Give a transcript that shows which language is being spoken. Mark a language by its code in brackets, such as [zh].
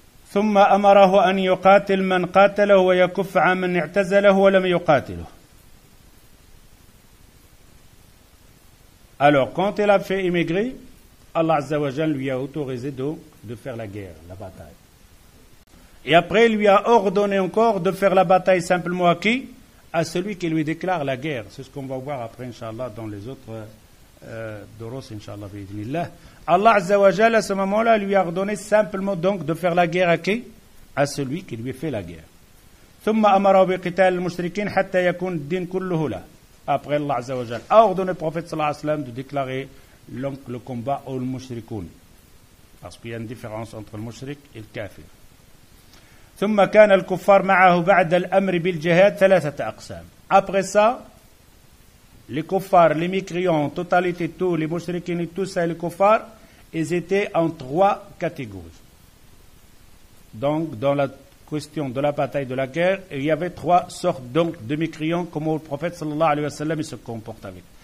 [ar] ثم أمره أن يقاتل من قاتله ويكف عن من اعتزله ولم يقاتله. [fr] Alors, quand il a fait immigrer, Allah Azza wa Jal lui a autorisé de faire la guerre, la bataille. Et après, il lui a ordonné encore de faire la bataille simplement à qui? À celui qui lui déclare la guerre. C'est ce qu'on va voir après, Inch'Allah, dans les autres doros, Inch'Allah, bi'idhnillah. Allah Azza wa Jal, à ce moment-là, lui a ordonné simplement donc de faire la guerre à qui? À celui qui lui fait la guerre. [ar] ثم أمره بقتال المشركين حتى يكون الدين كله له. [fr] Après, Allah Azza wa Jal a ordonné au prophète sallallahu alayhi wa sallam de déclarer le combat au mushrikoun. Parce qu'il y a une différence entre le mushrik et le kafir. [ar] ثم كان الكفار معه بعد الأمر بالجهاد ثلاثة أقسام. [fr] Après ça, les kuffars, les mécréants, en totalité tous, les mushrikins et tous ça, les kuffars, ils étaient en 3 catégories. Donc, dans la question de la bataille de la guerre, il y avait 3 sortes donc de mécréants, comme le prophète sallallahu alayhi wa sallam il se comporte avec.